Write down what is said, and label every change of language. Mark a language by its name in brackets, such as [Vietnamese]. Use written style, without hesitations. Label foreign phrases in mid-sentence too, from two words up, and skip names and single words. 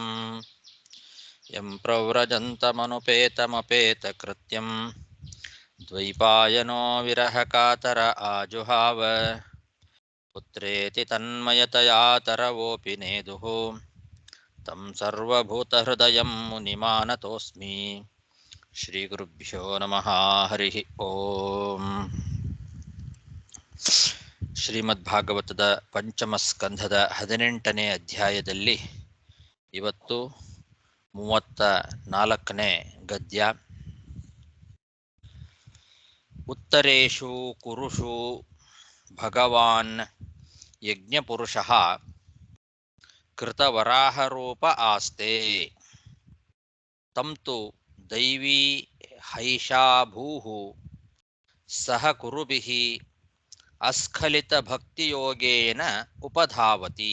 [Sanskrit] ಯಂ ಪ್ರವ್ರಜन्तಮನುಪೇತಮಪೇತಕೃತ್ಯಂ ದ್ವೈಪಾಯನೋ ವಿರಹಕಾತರ ಆಜುಹಾವ ಪುತ್ರೇತಿ ತನ್ಮಯತಯಾ ತರವೋಪಿ ನೇದುಃ ತಂ ಸರ್ವಭೂತಹೃದಯಂ ಮುನಿಮಾನತೋಸ್ಮಿ. ಶ್ರೀಗುರುಭ್ಯೋ ನಮಃ. ಹರಿ ಓಂ. [Kannada] ಶ್ರೀಮದ್ಭಾಗವತದ ಪಂಚಮ ಸ್ಕಂಧದ 18ನೇ ಅಧ್ಯಾಯದಲ್ಲಿ ಇವತ್ತು 34ನೇ ಗದ್ಯ. [Sanskrit] ಉತ್ತರೇಷು ಕುರುಷು ಭಗವಾನ್ ಯಜ್ಞಪುರುಷಃ ಕೃತವರಾಹರೂಪ ಆಸ್ತೆ ತಂತು ದೈವೀ ಹೈಷಾ ಭೂಃ ಸಹ ಕುರುಭಿಃ ಅಸ್ಖಲಿತಭಕ್ತಿಯೋಗೇನ ಉಪಧಾವತಿ.